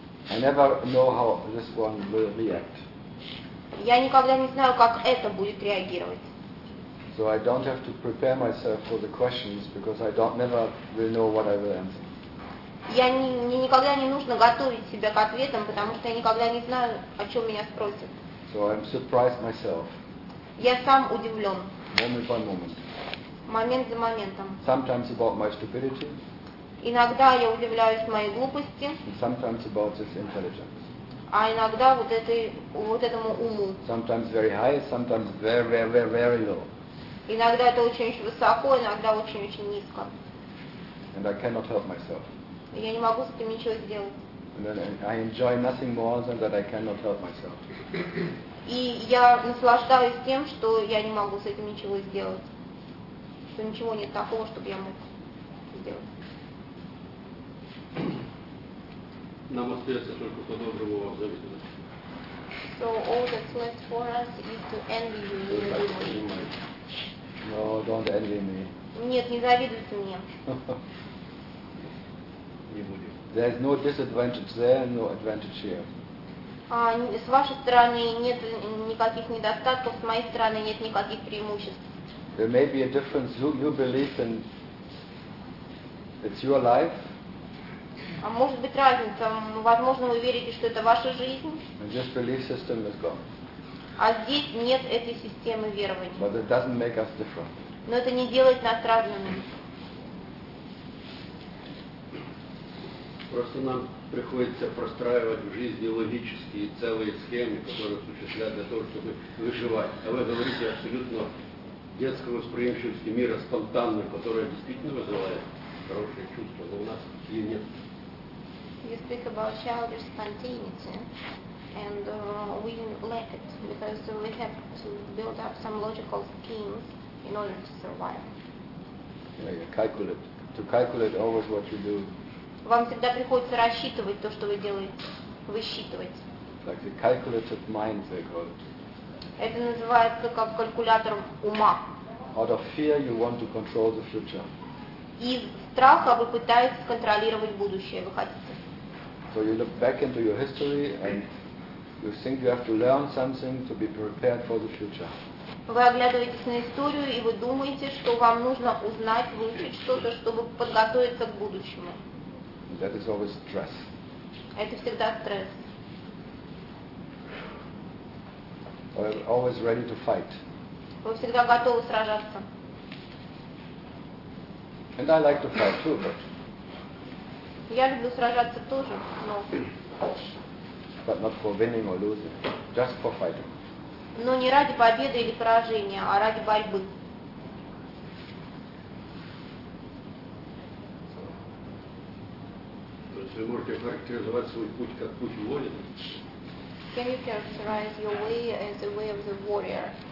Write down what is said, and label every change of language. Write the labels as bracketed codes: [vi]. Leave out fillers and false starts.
[en] I never know how this one will react. [ru] Я никогда не знаю, как это будет реагировать. [en] So I don't have to prepare myself for the questions because I don't never will know what I will answer. [ru] Я не никогда не нужно готовить себя к ответам, потому что я никогда не знаю, о чем меня спросят. [en] So I'm surprised myself. [ru] Я сам удивлен. [en] Moment by moment. [ru] Момент за моментом. [en] Sometimes about my stupidity. [ru] Иногда я удивляюсь моей глупости. [en] Sometimes about this intelligence. [ru] А иногда вот этой вот этому уму. [en] Sometimes very high, sometimes very very very very low. [ru] Иногда это очень высоко, иногда очень очень низко. [en] And I cannot help myself. [ru] Я не могу с этим ничего сделать. [en] And then I enjoy nothing more than that I cannot help myself. [ru] И я наслаждаюсь тем, что я не могу с этим ничего сделать. Что ничего нет такого, чтобы я мог сделать. Нам остается только по-доброму вам завидовать. [en] So all that's left for us is to envy you. No, don't envy me. [ru] Нет, не завидуйте мне. Не будем. [en] There is no disadvantage there, no advantage here. [ru] С вашей стороны нет никаких недостатков, с моей стороны нет никаких преимуществ. [en] There may be a difference. You believe in it's your life. [ru] А может быть разница? Возможно, вы верите, что это ваша жизнь. [en] And this belief system is gone. [ru] А здесь нет этой системы верований. [en] But it doesn't make us different. [ru] Но это не делает нас разными. Просто нам приходится простраивать в жизни логические целые схемы, которые осуществляют для того, чтобы выживать. А вы говорите абсолютно детской восприимчивости мира, спонтанной, которая действительно вызывает хорошее чувство, но у нас и нет. [en] You speak about childish spontaneity, and we lack it, because we have to build up some logical schemes in order to survive. Yeah, you calculate. To calculate always what you do. [ru] Вам всегда приходится рассчитывать то, что вы делаете, высчитывать. [en] Like the calculated mind, they call it. [ru] Это называется как калькулятор ума. [en] Out of fear, you want to control the future. [ru] Из страха вы пытаетесь контролировать будущее, вы хотите. [en] So you look back into your history and you think you have to learn something to be prepared for the future. [ru] Вы оглядываетесь на историю и вы думаете, что вам нужно узнать, выучить что-то, чтобы подготовиться к будущему. [en] That is always stress. [ru] Это всегда стресс. [en] Or always ready to fight. [ru] Вы всегда готовы сражаться. [en] And I like to fight too, but. [ru] Я люблю сражаться тоже, но. [en] But not for winning or losing, just for fighting. [ru] Но не ради победы или поражения, а ради борьбы. Вы можете характеризовать свой путь как путь воина? [en] Can you characterize your way as the way of the warrior?